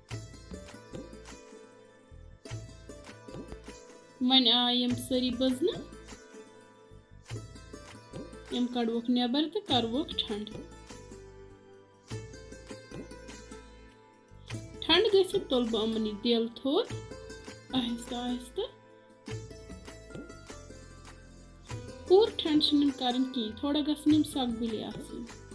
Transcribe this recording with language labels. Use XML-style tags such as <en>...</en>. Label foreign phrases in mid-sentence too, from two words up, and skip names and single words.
<ks>वन आय यम सारी बजन, यम कड़वोक नबर तो करवोक ठंड। ठंड गि तुल बह अमन यह देल थोद आहिस्ता आहिस्ता। पूर ठंड कर थोड़ा गसन सगबली आसन।</ks>